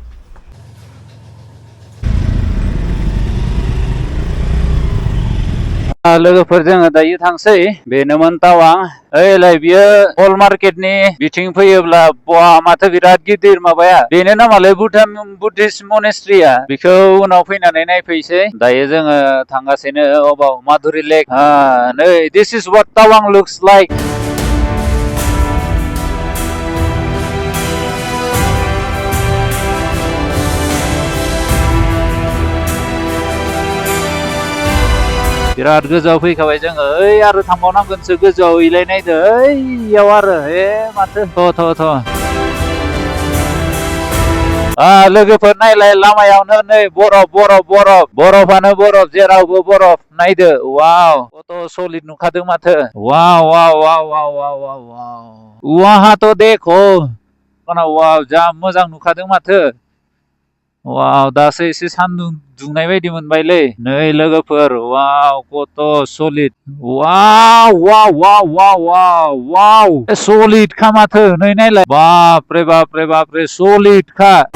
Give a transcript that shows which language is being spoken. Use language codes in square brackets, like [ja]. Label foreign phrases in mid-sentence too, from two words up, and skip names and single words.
[brx] लोगोफोर जोङो दायो थांसै बेनोमोन टावां ओइलाय बियो हल मार्केटनि बिथिं फैयोब्ला बहा माथो बिराद गिदिर माबाया बेनो नामालाय बुद्धिस्ट मनेस्ट्रिया बेखौ उनाव फैनानै नायफैसै दायो जोङो थांगासिनो अबाव माधुरि लेक नै [en] this is what Tawang looks like [brx] बिराद गोजौआव फैखाबाय जोङो ओइ आरो थांबावनांगोनसो गोजौआव इलाय नायदो ओइयाव आरो माथो थ' लोगोफोर नायलाय लामायावनो नै बरफानो बरफ जेरावबो बरफ नायदो वाव [en] got solid [brx] नुखादों माथो वाव [hi] वहाँ तो देखो [brx] वाव जा मोजां नुखादों माथो वाव दासो एसे सान्दुं दुंनाय बायदि मोनबायलै नै लोगोफोर वाव [en] got solid [brx] वाव सलिड खा माथो नै नायलाय बापरे सलिड खा